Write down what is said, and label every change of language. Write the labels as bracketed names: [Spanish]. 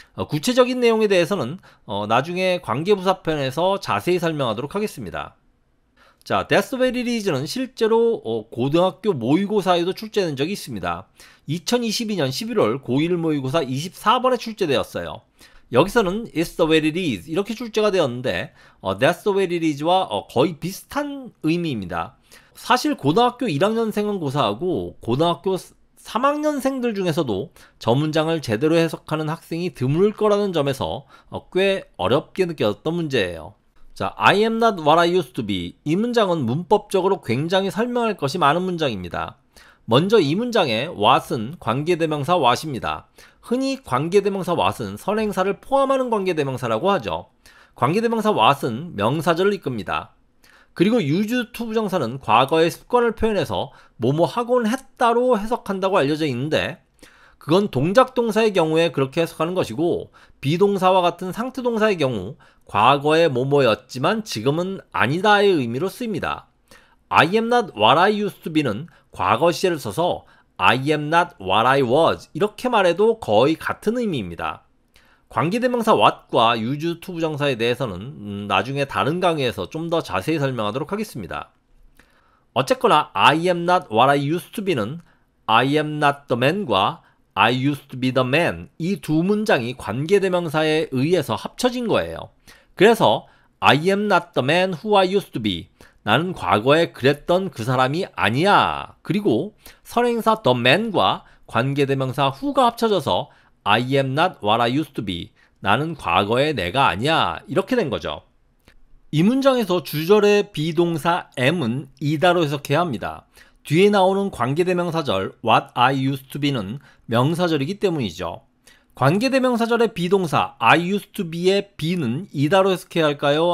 [Korean] 구체적인 내용에 대해서는 나중에 관계부사편에서 자세히 설명하도록 하겠습니다. 자, That's the way it is는 실제로 고등학교 모의고사에도 출제된 적이 있습니다. 2022년 11월 고1 모의고사 24번에 출제되었어요. 여기서는 [English] It's the way it is [Korean] 이렇게 출제가 되었는데 [English] That's the way it is [Korean] 와 거의 비슷한 의미입니다. 사실 고등학교 1학년생은 고사하고 고등학교 3학년생들 중에서도 저 문장을 제대로 해석하는 학생이 드물 거라는 점에서 꽤 어렵게 느껴졌던 문제예요. [English] 자, I am not what I used to be. [Korean] 이 문장은 문법적으로 굉장히 설명할 것이 많은 문장입니다. 먼저 이 문장의 what은 관계대명사 what입니다. 흔히 관계대명사 what은 선행사를 포함하는 관계대명사라고 하죠. 관계대명사 what은 명사절을 이끕니다. 그리고 use to 부정사는 과거의 습관을 표현해서 뭐뭐 하곤 했다로 해석한다고 알려져 있는데 그건 동작동사의 경우에 그렇게 해석하는 것이고 비동사와 같은 상태동사의 경우 과거의 뭐뭐였지만 지금은 아니다의 의미로 쓰입니다. [English] I am not what I used to be [Korean] 는 과거 시제를 써서 [English] I am not what I was [Korean] 이렇게 말해도 거의 같은 의미입니다. 관계대명사 what과 use to 부정사에 대해서는 나중에 다른 강의에서 좀 더 자세히 설명하도록 하겠습니다. 어쨌거나 [English] I am not what I used to be [Korean] 는 [English] I am not the man [Korean] 과 [English] I used to be the man [Korean] 이 두 문장이 관계대명사에 의해서 합쳐진 거예요. 그래서 [English] I am not the man who I used to be [Korean] 나는 과거에 그랬던 그 사람이 아니야. 그리고 선행사 the man과 관계대명사 who가 합쳐져서 [English] I am not what I used to be [Korean] 나는 과거의 내가 아니야. 이렇게 된 거죠. 이 문장에서 주절의 비동사 am은 이다로 해석해야 합니다. 뒤에 나오는 관계대명사절 [English] what I used to be [Korean] 는 명사절이기 때문이죠. 관계대명사절의 비동사 I used to be의 be는 이다로 해석해야 할까요?